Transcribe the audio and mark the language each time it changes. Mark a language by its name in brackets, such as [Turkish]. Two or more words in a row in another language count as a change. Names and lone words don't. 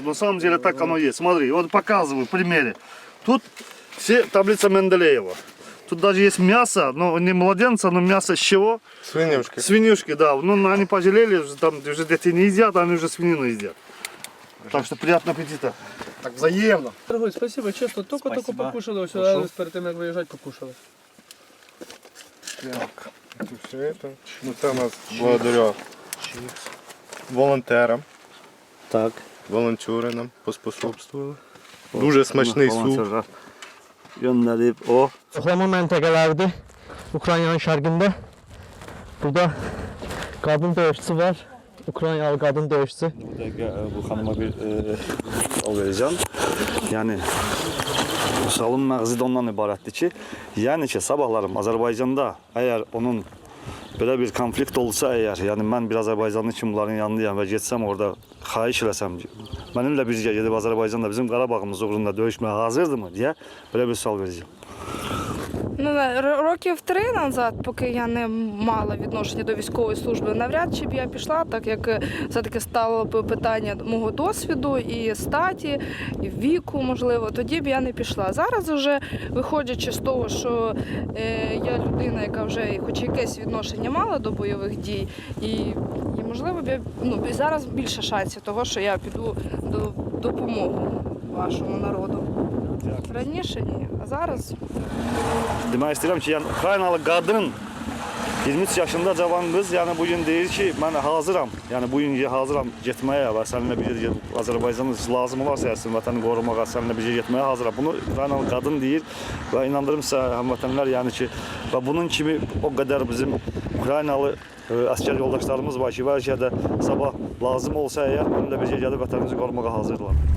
[Russian] Но на самом деле так оно есть. Смотри, вот показываю в примере. Тут все таблица Менделеева. Тут даже есть мясо, но не младенца, но мясо с чего? Свинюшки. Свинюшки, да. Ну, они пожалели, там уже дети не едят, они уже свинину едят. Так что приятного аппетита. [Ukrainian] Так взаємно. [Russian] Дорогой, спасибо, [Ukrainian] чесно, тільки покушали, все, перед тим, як виїжджати, покушали. [Russian] Так, все это. [Ukrainian] Ну, це у нас благодаря волонтерам. Так. Волонтери нам поспособствували. Дуже смачний суп. [Turkish] Gönderip o. [Azerbaijani] Yoxlama məntəqələrdir Ukraynanın şərqində. Burada qadın döyüşçüsü var. Ukraynalı qadın döyüşçü. [Turkish] Bu hanıma bir o vereceğim. [Azerbaijani] Yani salın məğzi də ondan ibarətdir ki, yəni ki, sabahlarım Azərbaycanda əgər onun belə bir konflikt olsa əgər, yəni mən bir Azərbaycanlı kimi bunların yanındayam və getsəm orada xahiş eləsəm, mənimlə birgə gedib Azərbaycanda bizim Qarabağımız uğrunda döyüşməyə hazırdırmı deyə belə bir sual verəcəm. [Ukrainian] Ну, років 3 назад, поки я не мала відношення до військової служби, навряд чи б я пішла, так як все-таки стало б питання мого досвіду і статі, і віку, можливо, тоді б я не пішла. Зараз вже, виходячи з того, що я людина, яка вже хоч якесь відношення мала до бойових дій, і можливо, зараз більше шансів того, що я піду до допомоги вашому народу. Раніше ні, а зараз... [Azerbaijani] Demək istəyirəm ki, yəni Ukraynalı qadın 23 yaşında cavan qız, yəni bu gün deyir ki, mən hazıram. Yəni bu gün hazıram getməyə və səninlə birgə Azərbaycanın lazım olarsa əslin vətəni qorumağa, səninlə birgə getməyə hazıram. Bunu Ukraynalı qadın deyir və inandırım sizə həmvətənlər, yəni ki, və bunun kimi o qədər bizim Ukraynalı əskər yoldaşlarımız var ki, bəlkə də sabah lazım olsa əgər mənimlə birgə gəlib vətənimizi qorumağa hazırdılar.